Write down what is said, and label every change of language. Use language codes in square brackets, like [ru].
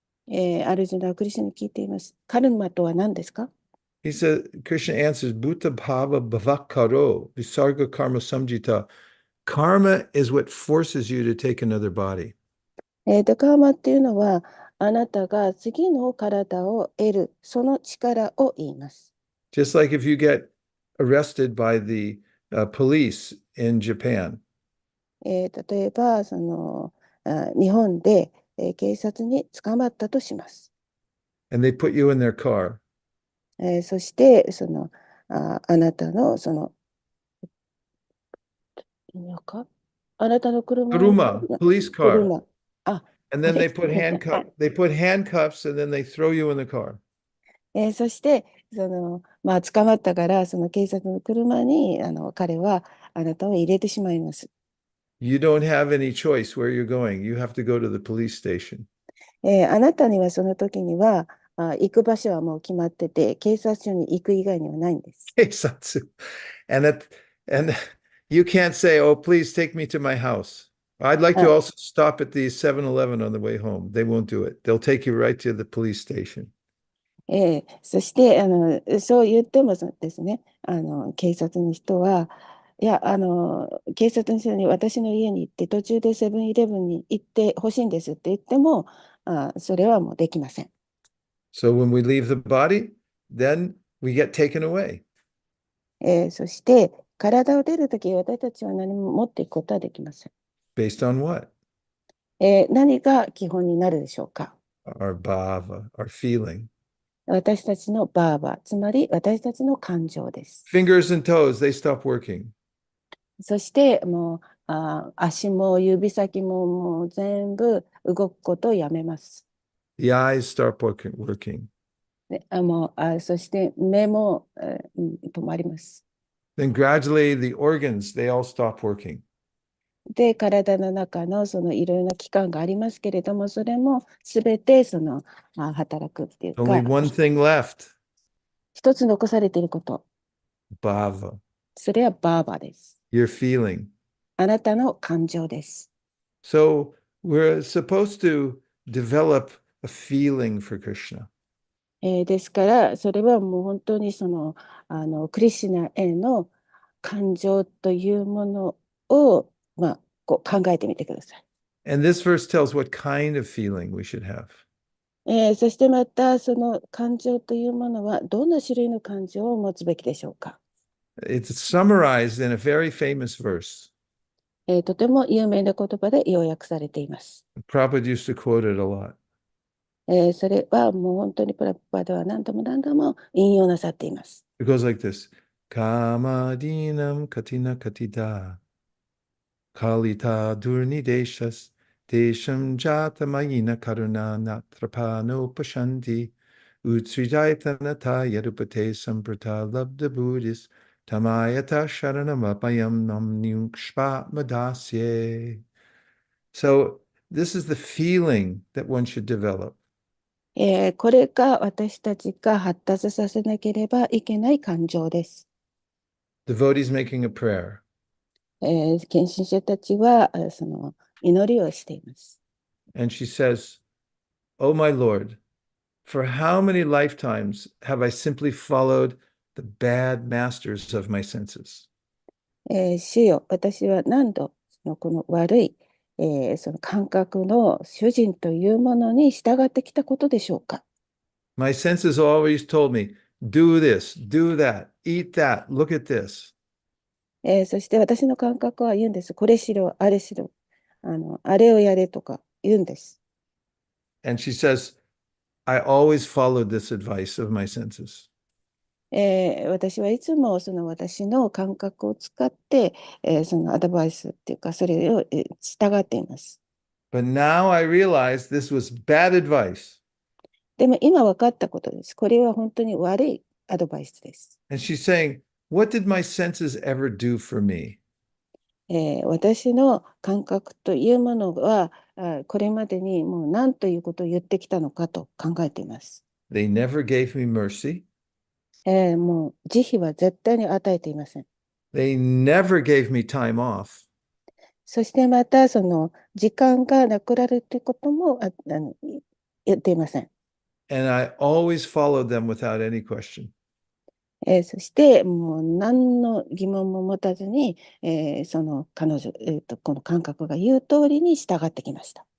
[ja] アルジュナはクリシュナに聞いています。カルマとは何ですか？ [en] He said, Krishna answers, [sa] Bhuta bhava bhavakaro visarga karma samjita. [en] Karma is what forces you to take another body. [ja] カーマっていうのは、あなたが次の体を得る、その力を言います。 [en] Just like if you get arrested by the police in Japan, [ja] 例えば、日本で、警察に捕まったとします。 [en] and they put you in their car. [ja] そして、あなたの、あなたの車を、 [en] Kuruma, police car. [ja] 車、あ、 [en] And あ then れ they put handcuffs and then they throw you in the car. [ja] そして、捕まったから、その警察の車に、彼はあなたを入れてしまいます。 [en] You don't have any choice where you're going. You have to go to the police station. [ja] あなたにはその時には、行く場所はもう決まってて、警察署に行く以外にはないんです。 Satsu. [en] And and you can't say, "Oh, please take me to my house." I'd like to あ also stop at the 7-Eleven on the way home. They won't do it. They'll take you right to the police station. [ja] そして、そう言ってもそうですね、警察の人は、いや、警察の人に私の家に行って、途中でセブンイレブンに行ってほしいんですって言っても、それはもうできません。 [en] So when we leave the body, then we get taken away. [ja] そして、体を出るとき、私たちは何も持っていくことはできません。 [en] Based on what? [ja] 何が基本になるでしょうか？ [en] Our bhava, our feeling. [ja] 私たちのバーバー、つまり私たちの感情です。 [en] Fingers and toes, they stop working. [ja] そしてもう足も指先ももう全部動くことをやめます。 [en] The eyes start working. [ja] でそして目も、止まります。 [en] Then gradually the organs, they all stop working. [ja] で、体の中のいろいろな器官がありますけれども、それもすべて働くっていうか、 [en] Only one thing left, [ja] 一つ残されていること、 [sa] bhava, [ja] それはバーバーです。 [en] your feeling. [ja] あなたの感情です。 [en] So we're supposed to develop a feeling for Krishna. [ja] ですから、それはもう本当にクリシュナへの感情というものを、こう考えてみてください。 [en] And this verse tells what kind of feeling we should have. [ja] そしてまた、その感情というものは、どんな種類の感情を持つべきでしょうか。 [en] It's summarized in a very famous verse. [ja] とても有名な言葉で要約されています。 [en] Prabhupada used to quote it a lot. [ja] それはもう本当にプラプパでは何度も何度も引用なさっています。 [en] It goes like this. [sa] Kamadinam katina katida. Kalita durnideshas. Desham jatamayina karuna natrapano pashanti. Utsrijaithanata yadupate samprata labda buddhis. Tamayata sharanamapayam namnyukshpa madasye. [en] So this is the feeling that one should develop. [ja] これが私たちが発達させなければいけない感情です。 [en] Devotees making a prayer. [ja] 献身者たちはその祈りをしています。 [en] And she says, Oh, my Lord, for how many lifetimes have I simply followed the bad masters of my senses? [ja] 主よ、私は何度この悪い、その感覚の主人というものに従ってきたことでしょうか。 [en] My senses always told me, do this, do that, eat that, look at this. [ja] そして私の感覚は言うんです。これしろ、あれしろ、あれをやれとか言うんです。 [en] And she says, I always followed this advice of my senses. [ja] 私はいつもその私の感覚を使って、そのアドバイスっていうか、それを、従っています。 [en] But now I realize this was bad advice. [ja] でも今分かったことです。これは本当に悪いアドバイスです。 [en] And she's saying, What did my senses ever do for me? [ja] 私の感覚というものは、これまでにもう何ということを言ってきたのかと考えています。 [en] They never gave me mercy. [ja] もう慈悲は絶対に与えていません。 [en] They never gave me time off. [ja] そしてまたその時間がなくなるということも言っていません。 [en] And I always followed them without any question. [ja] そしてもう何の疑問も持たずに、その彼女、この感覚が言う通りに従ってきました。